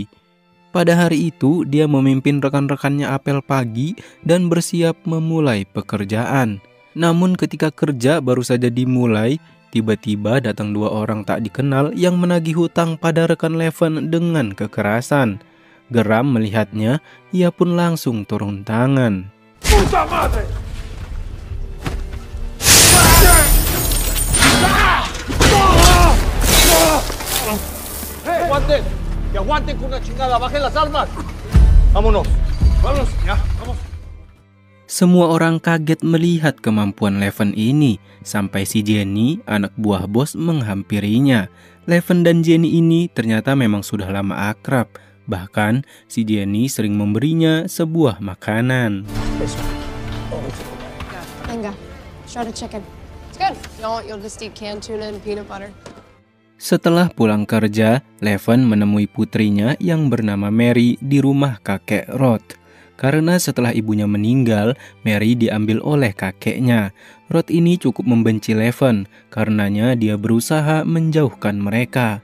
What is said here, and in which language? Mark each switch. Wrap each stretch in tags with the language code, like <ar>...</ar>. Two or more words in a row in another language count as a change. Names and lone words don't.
<id>Pada hari itu dia memimpin rekan-rekannya apel pagi dan bersiap memulai pekerjaan. Namun ketika kerja baru saja dimulai, tiba-tiba datang dua orang tak dikenal yang menagih hutang pada rekan Leven dengan kekerasan. Geram melihatnya, ia pun langsung turun tangan.</id> <es>Puta madre! ¡Hey, aguanten! ¡Que aguanten con una chingada! ¡Bajen las armas! ¡Vámonos! ¡Vámonos! ¡Ya! ¡Vamos!</es> <id>Semua orang kaget melihat kemampuan Leven ini, sampai si Jenny, anak buah bos, menghampirinya. Leven dan Jenny ini ternyata memang sudah lama akrab. Bahkan, si Jenny sering memberinya sebuah makanan.</id> <en>Venga, shredded chicken. It's good. You'll just eat canned tuna and peanut butter.</en> <id>Setelah pulang kerja, Leven menemui putrinya yang bernama Mary di rumah kakek Rod. Karena setelah ibunya meninggal, Mary diambil oleh kakeknya. Rod ini cukup membenci Leven, karenanya dia berusaha menjauhkan mereka.</id>